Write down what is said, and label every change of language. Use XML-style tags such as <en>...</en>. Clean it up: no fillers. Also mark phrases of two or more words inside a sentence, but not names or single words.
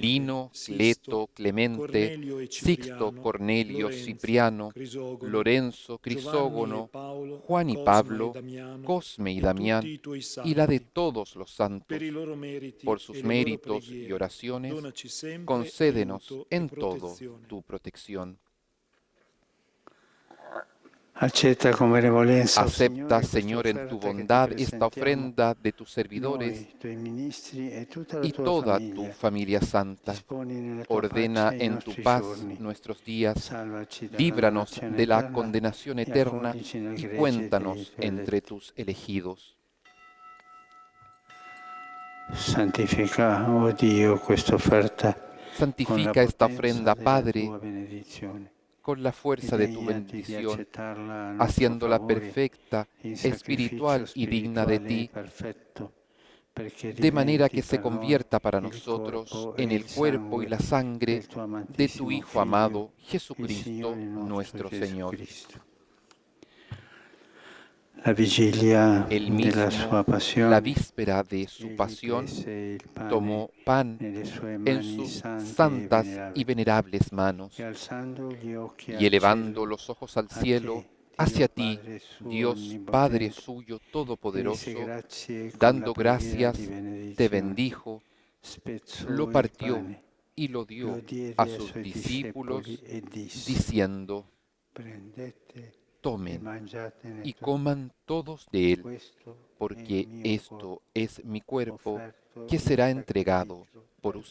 <es>Lino, Cleto, Clemente, Sixto, Cornelio, Cipriano, Lorenzo, Crisógono, Juan y Pablo, Cosme y Damián, y la de todos los santos. Por sus méritos y oraciones, concédenos en todo tu protección.</es> <it>Accetta con benevolenza,</it> <es>Acepta, Señor, en tu bondad esta ofrenda de tus servidores</es> <it>noi, tuoi ministri e tutta la</it> <es>y</es> <it>tua</it> <es>toda tu</es> <it>famiglia.</it> <es>familia santa.</es> <it>Disponi nella tua</it> <es>Ordena</es> <it>pace i</it> <es>en tu</es> <it>nostri</it> <es>paz</es> <it>giorni.</it> <es>nuestros días,</es> <it>Salvaci dalla</it> <es>líbranos</es> <it>dannazione</it> <es>de la</es> <it>eterna</it> <es>condenación</es> <it>e</it> <es>eterna</es> <it>accoglici nel</it> <es>y</es> <it>gregge</it> <es>cuéntanos</es> <it>dei tuoi</it> <es>entre</es> <it>eletti.</it> <es>tus elegidos.</es> <it>Santifica, oh Dio, questa offerta con la</it> <es>Santifica esta</es> <it>potenza</it> <es>ofrenda,</es> <it>della</it> <es>Padre,</es> <it>tua benedizione.</it> <es>con la fuerza de tu</es> <it>Degnati di</it> <es>bendición,</es> <it>accettarla a nostro</it> <es>haciéndola</es> <it>favore</it> <es>perfecta,</es> <it>in</it> <es>espiritual</es> <it>sacrificio</it> <es>y digna de</es> <it>spirituale</it> <es>ti,</es> <it>perfetto, perché</it> <es>de manera</es> <it>diventi</it> <es>que se</es> <it>per noi</it> <es>convierta para</es> <it>il</it> <es>nosotros</es> <it>corpo</it> <es>en</es> <it>e</it> <es>el</es> <it>il</it> <es>cuerpo y</es> <it>sangue</it> <es>la sangre</es> <it>del tuo</it> <es>de tu</es> <it>amatissimo</it> <es>Hijo</es> <it>Figlio,</it> <es>amado,</es> <it>il</it> <es>Jesucristo,</es> <it>Signore nostro</it> <es>nuestro</es> <it>Gesù</it> <es>Señor.</es> <it>Cristo. La vigilia</it> <es>Él</es> <it>della</it> <es>mismo,</es> <it>sua</it> <es>la</es> <it>passione,</it> <es>víspera de su</es> <it>egli</it> <es>pasión,</es> <it>prese il pane</it> <es>tomó pan</es> <it>nelle sue</it> <es>en</es> <it>mani</it> <es>sus</es> <it>sante e</it> <es>santas y</es> <it>venerabili</it> <es>venerables manos,</es> <it>e alzando gli occhi</it> <es>y</es> <it>al</it> <es>elevando</es> <it>cielo,</it> <es>los ojos al</es> <it>a</it> <es>cielo,</es> <it>te,</it> <es>hacia</es> <it>Dio</it> <es>ti,</es> <it>Padre suo</it> <es>Dios Padre</es> <it>onnipotente,</it> <es>suyo</es> <it>ti rese</it> <es>todopoderoso,</es> <it>grazie con</it> <es>dando</es> <it>la preghiera</it> <es>gracias,</es> <it>di</it> <es>te</es> <it>benedizione.</it> <es>bendijo,</es> <it>Spezzò</it> <es>lo</es> <it>il</it> <es>partió</es> <it>pane,</it> <es>y lo</es> <it>lo</it> <es>dio</es> <it>diede</it> <es>a</es> <it>ai</it> <es>sus</es> <it>suoi</it> <es>discípulos,</es> <it>discepoli e disse:</it> <es>diciendo,</es> <it>prendete e</it> <es>tomen</es> <it>mangiatene</it> <es>y</es> <it>tutti.</it> <es>coman todos de él,</es> <it>Questo è il</it> <es>porque</es> <it>mio</it> <es>esto</es> <it>corpo,</it> <es>es mi cuerpo</es> <it>offerto</it> <es>que</es> <it>in</it> <es>será entregado</es> <it>sacrificio</it> <es>por</es> <it>per</it>